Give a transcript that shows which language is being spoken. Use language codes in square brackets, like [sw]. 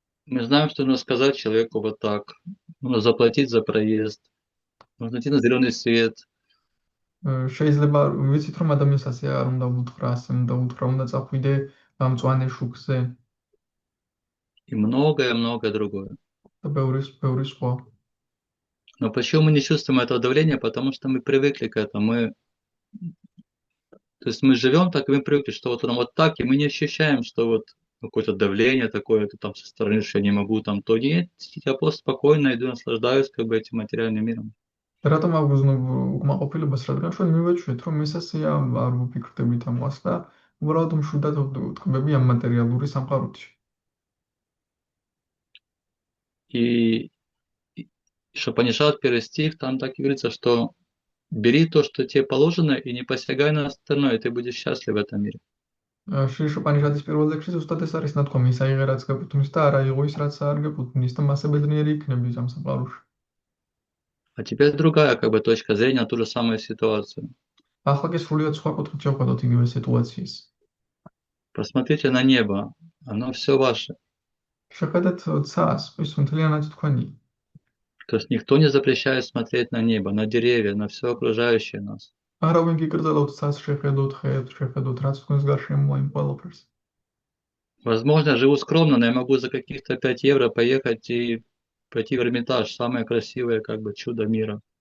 [ru] Мы знаем, что нужно сказать человеку вот так. Нужно заплатить за проезд. Нужно идти на зеленый свет. [ka] შეიძლება ვიცით რომ ადამიანს ასე არ უნდა უთხრა, ასე უნდა უთხრა, უნდა წახვიდე მწვანე შუქზე [ru] И многое-многое другое. [ka] და ბევრი სხვა. [ru] Но почему мы не чувствуем этого давления? Потому что мы привыкли к этому. То есть мы живем так, и мы привыкли, что вот оно вот так, и мы не ощущаем, что вот какое-то давление такое, это там со стороны, что я не могу там то. Нет, я просто спокойно иду, наслаждаюсь как бы этим материальным миром. [ka] რატომ აღვზნობ უკმაყოფილებას, რადგან ჩვენ მივაჩვენეთ, რომ ეს ასეა, არ ვფიქრდებით ამას და უბრალოდ მშვიდად ვტყბები ამ მატერიალური სამყაროთში. [ru] И что понижает первый стих, там так и говорится, что бери то, что тебе положено, и не посягай на остальное, и ты будешь счастлив в этом мире. [ka] შიშოპანიშადის პირველ ლექსში ზუსტად ეს არის ნათქვამი, ის აიღე რაც გეკუთვნის და არ აიღო ის რაც არ გეკუთვნის და მასე ბედნიერი იქნები ამ სამყაროში. [ru] А теперь другая как бы точка зрения на ту же самую ситуацию. [ka] ახლა კი სრულიად სხვა კუთხით შევხედოთ იგივე სიტუაციის. [ru] Посмотрите на небо, оно все ваше. [ka] შეხედეთ ცას, ის მთლიანად თქვენი. [ru] То есть никто не запрещает смотреть на небо, на деревья, на все окружающее нас. [ka] არავინ გიკრძალავთ ცას შეხედოთ, ხეებს შეხედოთ, რაც თქვენს გარშემოა იმ ყველაფერს. [ru] Возможно, я живу скромно, но я могу за каких-то 5 евро поехать и пойти в Эрмитаж, самое красивое как бы чудо мира.